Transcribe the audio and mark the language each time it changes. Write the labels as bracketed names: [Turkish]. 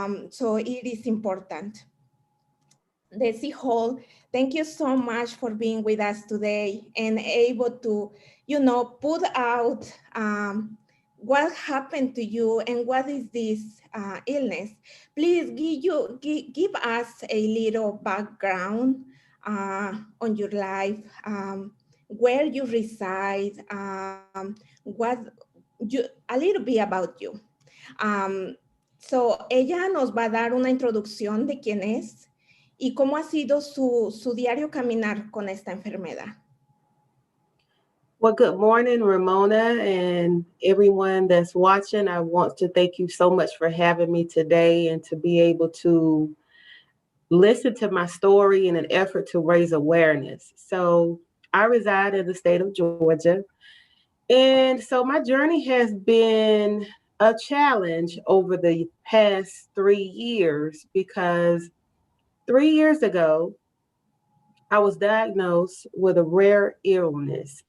[English] So it is important. Dessie Hall, thank you so much for being with us today and able to, put out what happened to you and what is this illness. Please give us a little background on your life, where you reside, a little bit about you. [Spanish] So ella nos va a dar una introducción de quién es y cómo ha sido su diario caminar con esta enfermedad. [English] Well, good morning, Ramona, and everyone that's watching. I want to thank you so much for having me today and to be able to listen to my story in an effort to raise awareness. So I reside in the state of Georgia. And so my journey has been a challenge over the past 3 years because 3 years ago, I was diagnosed with a rare illness.